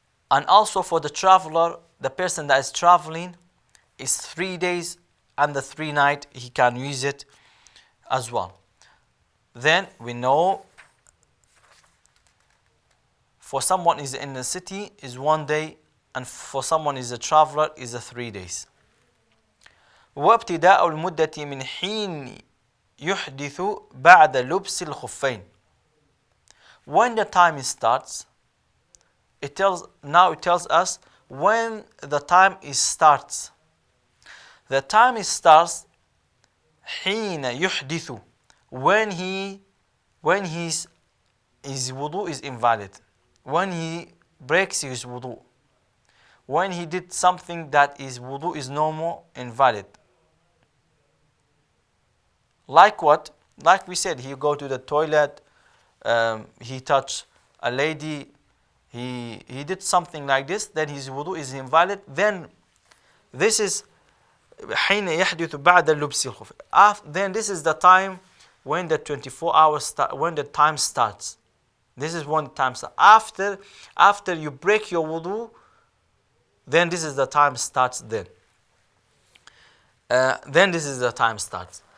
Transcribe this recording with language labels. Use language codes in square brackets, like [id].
[en] And also for the traveler, the person that is traveling, is 3 days and the 3 nights, he can use it as well. Then we know for someone is in the city is 1 day, and for someone is a traveler is 3 days. [ar] وابتداء المدة من حين يحدث بعد لبس الخفين. [en] When the time starts, it tells us when the time starts. The time starts [ar] حين يحدث, [en] when his wudu is invalid, when he breaks his wudu, when he did something that his wudu is no more invalid. Like what? Like we said, he go to the toilet, he touched a lady, he did something like this, then his wudu is invalid. Then this is [ar] حين يحدث بعد لبس الخف. [en] Then this is the time when the 24 hours when the time starts. This is when the time starts. After you break your wudu, then this is the time starts. Then this is the time starts.